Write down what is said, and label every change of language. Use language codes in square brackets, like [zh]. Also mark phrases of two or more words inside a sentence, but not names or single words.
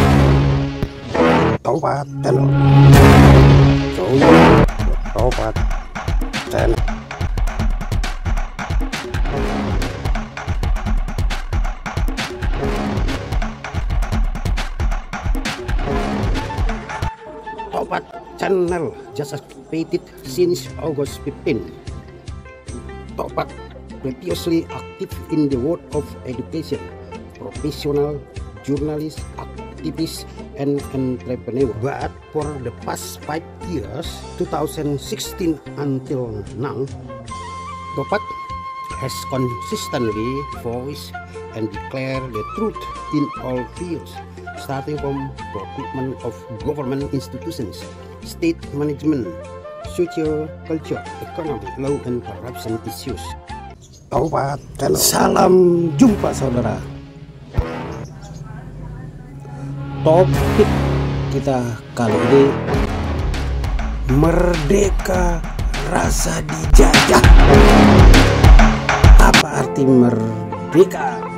[en] Tobat Channel. Tobat Channel. Tobat Channel just activated since August 15. Tobat previously active in the world of education, professional, journalist, activist, and entrepreneur. But for the past 5 years, 2016 until now, Tobat has consistently voiced and declared the truth in all fields, starting from procurement of government institutions, state management, social, culture, economy, law, and corruption issues. [id] Tobat Channel. Salam jumpa saudara. Topik kita kali ini, merdeka rasa dijajah. Apa arti merdeka?